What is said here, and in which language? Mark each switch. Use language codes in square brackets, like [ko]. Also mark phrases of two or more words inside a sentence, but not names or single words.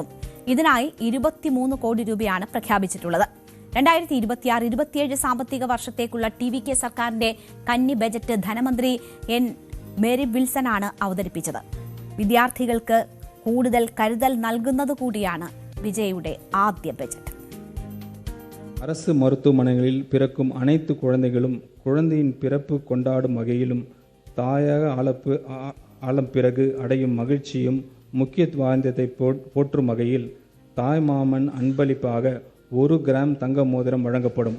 [ml] ഇതിനായി 23 കോടി രൂപയാണ് പ്രഖ്യാപിച്ചിട്ടുള്ളത്. 2026-27 സാമ്പത്തിക വർഷത്തേക്കുള്ള TVK സർക്കാരിന്റെ കന്നി ബജറ്റ് ധനമന്ത്രി N. മേരി വിൽസനാണ് അവതരിപ്പിച്ചത്. വിദ്യാർത്ഥികൾക്ക് കൂടുതൽ കരുതൽ നൽകുന്നതുകൂടിയാണ് വിജയുടെ ആദ്യ ബജറ്റ്. [ta] அரசு மருத்துவமனைகளில் பிறக்கும் அனைத்து குழந்தைகளும் குழந்தையின் பிறப்பு கொண்டாடும் வகையிலும் தாயாக ஆழம் பிறகு அடையும் மகிழ்ச்சியும் முக்கியத்துவ வாய்ந்ததை போற்றும் வகையில் தாய்மாமன் அன்பளிப்பாக 1 கிராம் தங்க மோதிரம் வழங்கப்படும்.